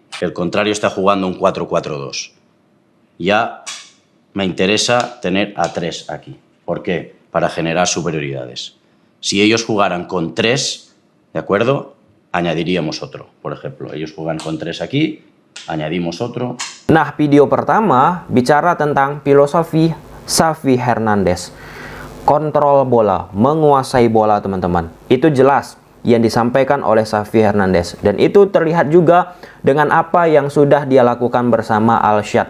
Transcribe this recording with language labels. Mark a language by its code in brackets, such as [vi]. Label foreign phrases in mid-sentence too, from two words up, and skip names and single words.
[es] El contrario está jugando un 4-4-2. Ya me interesa tener a 3 aquí. ¿Por qué? Para generar superioridades. Si ellos jugaran con 3, ¿de acuerdo? Añadiríamos otro. Por ejemplo, ellos juegan con 3 aquí, añadimos otro. [id] Nah, video pertama bicara tentang filosofi Xavi Hernandez. Kontrol bola, menguasai bola teman-teman. Itu jelas yang disampaikan oleh Xavi Hernandez, dan itu terlihat juga dengan apa yang sudah dia lakukan bersama Al-Shad.